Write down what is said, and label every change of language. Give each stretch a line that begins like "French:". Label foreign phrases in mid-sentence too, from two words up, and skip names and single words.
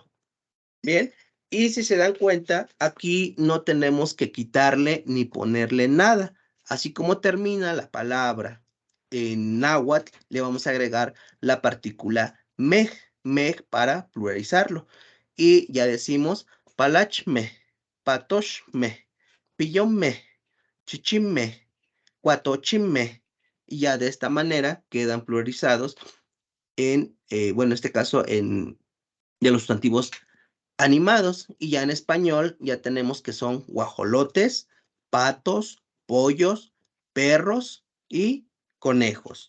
Spanish: Bien, y si se dan cuenta, aquí no tenemos que quitarle ni ponerle nada. Así como termina la palabra en náhuatl, le vamos a agregar la partícula
Nahuatl languages: mej, mej
Spanish: para pluralizarlo. Y ya decimos
Nahuatl languages: palachme, patoshme, pillonme, chichime, cuatochime.
Spanish: Y ya de esta manera quedan pluralizados en, bueno, en este caso, en de los sustantivos animados. Y ya en español ya tenemos que son guajolotes, patos, pollos, perros y conejos.